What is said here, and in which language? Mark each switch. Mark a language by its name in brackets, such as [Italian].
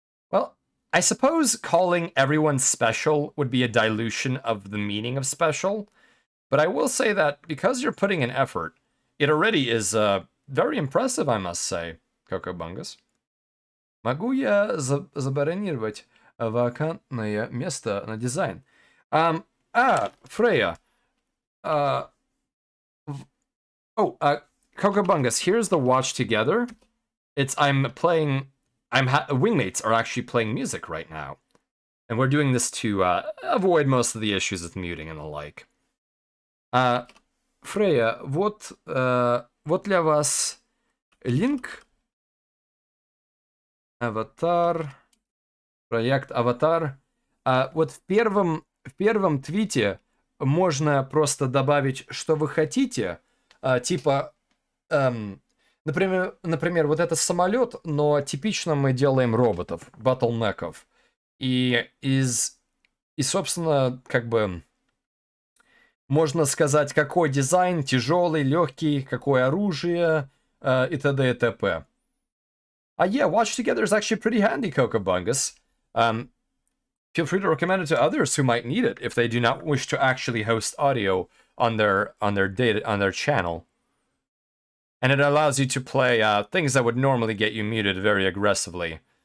[English] Well, I suppose calling everyone special would be a dilution of the meaning of special. But I will say that because you're putting in effort, it already is very impressive, I must say, Kokobungus. [Russian] Могу я забронировать вакантное место на дизайн? [English] Freya. Kokobungus, here's the watch together. Wingmates are actually playing music right now. And we're doing this to avoid most of the issues with muting and the like. [Russian] Фрея, вот для вас линк. Аватар. Проект Аватар. Вот в первом твите можно просто добавить, что вы хотите. Типа, например, вот это самолет, но типично мы делаем роботов, батлмеков. И, собственно, как бы можно сказать, какой дизайн, тяжелый, легкий, какое оружие, и т.д. и т.п. [English] Yeah, Watch Together is actually pretty handy, Cocobungus. Feel free to recommend it to others who might need it if they do not wish to actually host audio on their channel. And it allows you to play things that would normally get you muted very aggressively.